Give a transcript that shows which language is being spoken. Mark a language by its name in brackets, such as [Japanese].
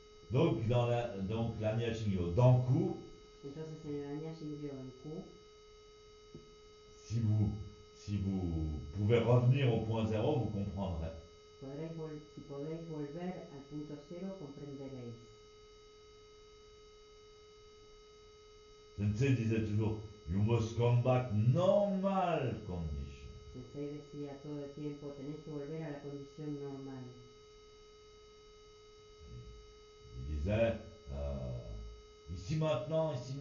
[French] Donc, donc l'Anya Shingyo, dans Ku, [Spanish] entonces en el Anya Shingyo en ku, [French] si vous pouvez revenir au point 0, vous comprendrez. [Spanish] si podéis volver al punto cero, comprenderéis. [French] Sensei disait toujours, [English] you must come back normal condition. [Spanish] Sensei decía todo el tiempo, tenéis que volver a la condición normal. [French] Il disait, ici maintenant,